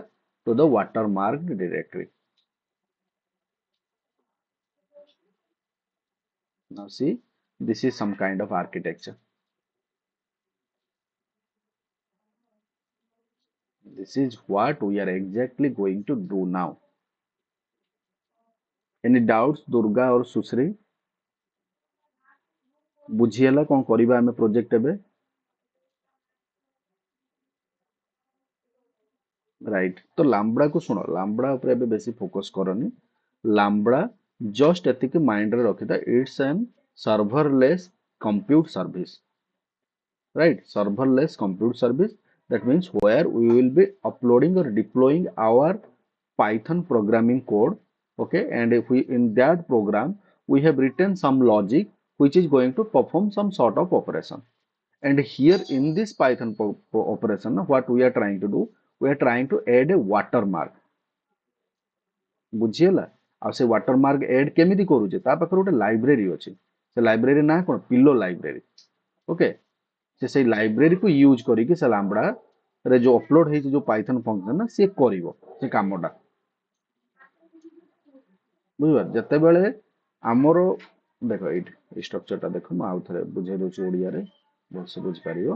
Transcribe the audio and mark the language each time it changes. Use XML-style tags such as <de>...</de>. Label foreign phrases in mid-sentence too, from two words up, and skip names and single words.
<en>To the watermarked directory. Now see, this is some kind of architecture. This is what we are exactly going to do now. Any doubts, Durga or Susri?</en> <or>ବୁଝିହେଲା କଣ କରିବା ଆମେ ପ୍ରୋଜେକ୍ଟ ଏବେ? ରାଇଟ୍, ତ ଲାମ୍ବଡାକୁ ଶୁଣ, ଲାମ୍ବଡା ଉପରେ ଏବେ ବେଶୀ ଫୋକସ୍ କରନି। ଲାମ୍ବଡା ଜଷ୍ଟ ଏତିକି ମାଇଣ୍ଡରେ ରଖିଥା,</or> <en>It's an serverless compute service, right? Serverless compute service, that means where we will be uploading or deploying our Python programming code, okay? And if we in that program we have written some logic which is going to perform some sort of operation. And here in this Python operation, what we are trying to do, we are trying to add a watermark.</en> <or>ବୁଝିହେଲା? ଆଉ ସେ</or> <en>watermark add</en> <or>କେମିତି କରୁଛେ? ତା ପାଖରେ ଗୋଟେ ଲାଇବ୍ରେରୀ ଅଛି। ସେ ଲାଇବ୍ରେରୀ ନାଁ କଣ?</or> <en>Pillow library.</en> <or>ଓକେ, ସେ ସେଇ ଲାଇବ୍ରେରୀକୁ ୟୁଜ୍ କରିକି ସେ ଲାମ୍ବଡା ରେ ଯୋଉ ଅପଲୋଡ ହେଇଛି ଯୋଉ</or> <en>Python function</en> <or>ନା ସିଏ କରିବ ସେ କାମଟା। ବୁଝିପାର? ଯେତେବେଳେ ଆମର ଦେଖ ଏଇଠି ଏଇ ଷ୍ଟ୍ରକ୍ଚରଟା ଦେଖ, ମୁଁ ଆଉ ଥରେ ବୁଝେଇ ଦଉଛି ଓଡ଼ିଆରେ, ଭଲସେ ବୁଝିପାରିବ।</or>